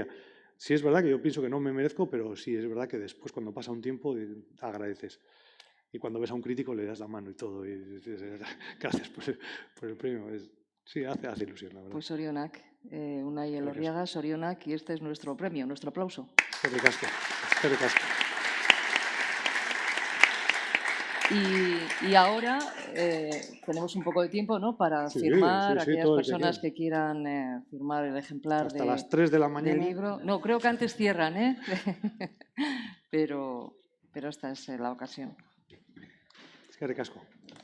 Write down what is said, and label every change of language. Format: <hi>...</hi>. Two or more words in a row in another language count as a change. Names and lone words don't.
<es>Sí es verdad que yo pienso que no me merezco, pero sí es verdad que después cuando pasa un tiempo agradeces. Y cuando ves a un crítico le das la mano y todo. Y dices, gracias por el premio. Sí, hace ilusión, la verdad. Pues Sorionak, Unai Elorriaga, Sorionak, y este es nuestro premio, nuestro aplauso.</es> <eu>Eskerrik asko.</eu> <es>Y ahora tenemos un poco de tiempo, ¿no?, para firmar aquellas personas que quieran firmar el ejemplar hasta las 3 de la mañana. del libro. No, creo que antes cierran, ¿eh? pero esta es la ocasión.</es> <eu>Eskerrik asko.</eu>